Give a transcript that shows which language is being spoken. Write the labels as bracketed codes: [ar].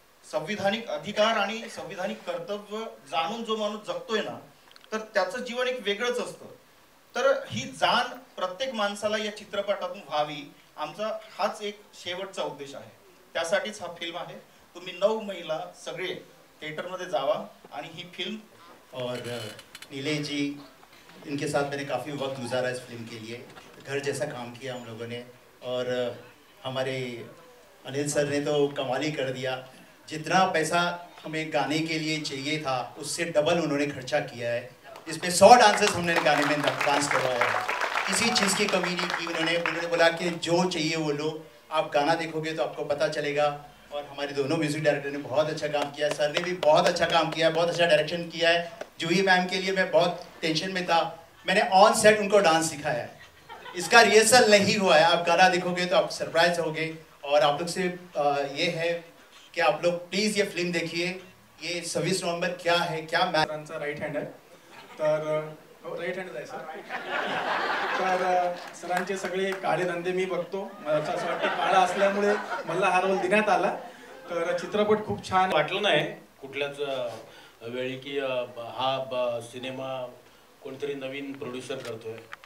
[mr] संविधानिक अधिकार आणि संविधानिक कर्तव्य जाणून जो माणूस जगतोय ना, तर त्याचं जीवन एक वेगळंच असतं. तर ही जाण प्रत्येक माणसाला या चित्रपटातून व्हावी, आमचा हाच एक शेवटचा उद्देश आहे. त्यासाठीच हा फिल्म आहे. तुम्ही 9 मेला सगळे थिएटरमध्ये जावा आणि ही फिल्म. [hi] और नीलेश जी, इनके साथ मैंने काफ़ी वक्त गुजारा इस फिल्म के लिए, घर जैसा काम किया हम लोगों ने. और हमारे अनिल सर ने तो कमाल ही कर दिया. जितना पैसा हमें गाने के लिए चाहिए था उससे डबल उन्होंने खर्चा किया है. इसमें 100 डांसर्स हमने गाने में डांस करवाया है. किसी चीज़ की कमी नहीं की. उन्होंने बोला कि जो चाहिए वो लो, आप गाना देखोगे तो आपको पता चलेगा. और हमारे दोनों म्यूजिक डायरेक्टर ने बहुत अच्छा काम किया. सर ने भी बहुत अच्छा काम किया, बहुत अच्छा डायरेक्शन किया है. जूही मैम के लिए मैं बहुत टेंशन में था, मैंने ऑन सेट उनको डांस सिखाया है. इसका रिहर्सल नहीं हुआ है, आप गाना देखोगे तो आप सरप्राइज होगे. और आप लोग से ये है कि आप लोग प्लीज़ ये फिल्म देखिए. ये 26 नवंबर क्या है, क्या [mr] मॅचा राईट हँड आहे, तर राईट हँड आहे सर. तर सरांचे सगळे काळे धंदे मी बघतो. मला असं वाटतं काळा असल्यामुळे मला हा रोल देण्यात आला. तर चित्रपट खूप छान वाटलं नाही कुठल्याच वेळी की हा सिनेमा कोणतरी नवीन प्रोड्युसर करतोय.